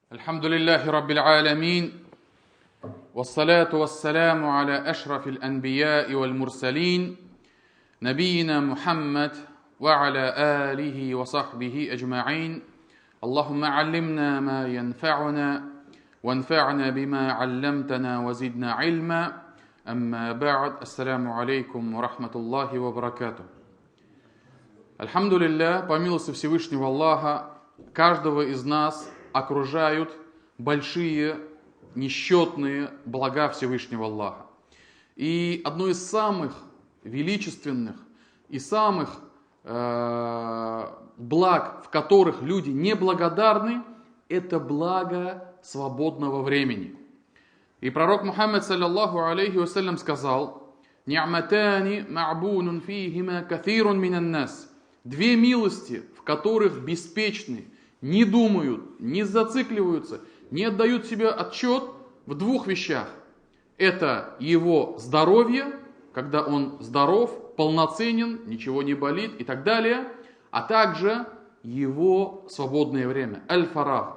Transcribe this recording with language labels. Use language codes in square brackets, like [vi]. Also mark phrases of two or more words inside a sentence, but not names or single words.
[ar] الحمد لله رب العالمين والصلاة والسلام على أشرف الأنبياء والمرسلين نبينا محمد وعلى آله وصحبه أجمعين اللهم علمنا ما ينفعنا وانفعنا بما علمتنا وزدنا علما أما بعد السلام عليكم ورحمة الله وبركاته. [ru] Альхамдулилля, по милости Всевышнего Аллаха, каждого из нас окружают большие, несчетные блага Всевышнего Аллаха. И одно из самых величественных и самых благ, в которых люди неблагодарны, это благо свободного времени. И пророк Мухаммад, [ar] صلى الله عليه وسلم, [ru] сказал: [ar] «نعمتان مغبون فيهما كثير من الناس». [ru] Две милости, в которых беспечны, не думают, не зацикливаются, не отдают себе отчет в двух вещах. Это его здоровье, когда он здоров, полноценен, ничего не болит и так далее, а также его свободное время, аль-фараг.